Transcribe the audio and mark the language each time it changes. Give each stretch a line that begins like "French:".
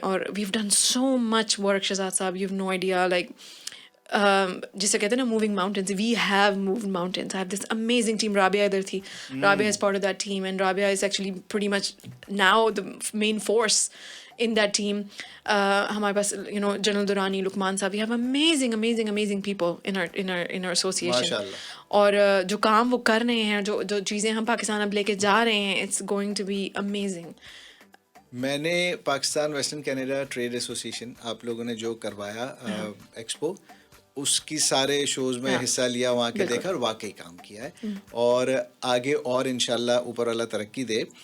English: اور we have done so much work Shahzad Sahab, you have no idea. Like
Urdu: جسے کہتے ہیں نا
English: Moving mountains, we have moved mountains. I have this amazing team. Rabia
Urdu: ادھر تھی،
English: Rabia is part of that team, and Rabia is actually pretty much now the main force in that team.
Urdu: ہمارے پاس
English: General Durrani, Luqman Sahab, we have amazing people in our association.
Urdu: اور جو کام وہ کر رہے ہیں، جو چیزیں ہم پاکستان اب لے کے جا رہے ہیں،
English: it's going to be amazing.
Urdu: میں نے Pakistan western Canada trade association آپ لوگوں نے جو کروایا ایکسپو، اس کی سارے شوز میں حصہ لیا، وہاں کے دیکھا اور واقعی کام کیا ہے، اور آگے اور انشاءاللہ اوپر والا ترقی دے.